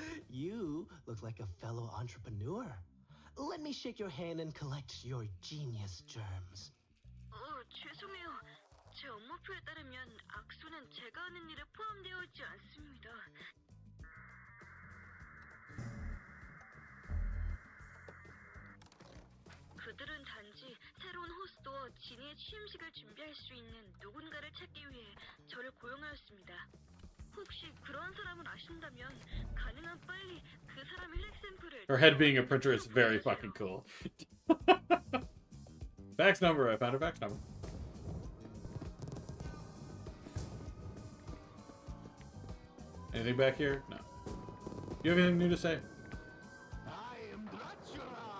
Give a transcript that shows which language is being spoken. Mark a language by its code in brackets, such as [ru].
[en] You look like a fellow entrepreneur. Let me shake your hand and collect your genius germs. [ko] 죄송해요. 제 업무표에 따르면 악수는 제가 하는 일에 포함되어 있지 않습니다. 그들은 단지 새로운 호스트와 지니의 취임식을 준비할 수 있는 누군가를 찾기 위해 저를 고용하였습니다. 혹시 그런 사람을 아신다면 가능한 빨리 그 사람의 혈액 샘플을 [en] Her head being a printer is very fucking cool. Fax number. I found her fax number. Anything back here? No. You have anything new to say? I am Dracula!